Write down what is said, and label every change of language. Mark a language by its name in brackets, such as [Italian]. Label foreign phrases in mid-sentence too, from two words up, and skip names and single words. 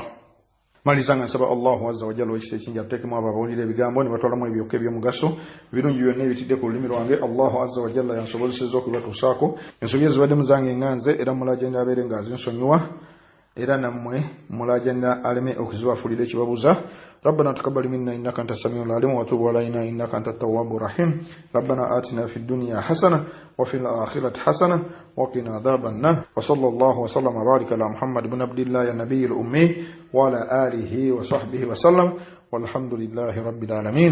[Ganda] Maliza nga nsaba [Arabic] الله عز وجل [Ganda] ekisa ekingi ateekemu abo abawulira ebigambo ne batwalamu ebyoka eby'omugaso ebirungi byonna ebitidde ku lulimi lwange. [Arabic] الله عز وجل [Ganda] yansobozesezza okubatuusaako ensobi ezibadde muzange nganze era mulajanja abeere nga azinsonyiwa era nammwe mulajanja aleme okuzibafuulira ekibabuza. [Arabic] ربنا تقبل منا إنك أنت السميع العليم وتب علينا إنك أنت التواب الرحيم. ربنا آتنا في الدنيا حسنة وفي الآخرة حسنة وقنا عذاب النار. وصلى الله وسلم وبارك على محمد بن عبد الله النبي الأمي وعلى آله وصحبه وسلم والحمد لله رب العالمين.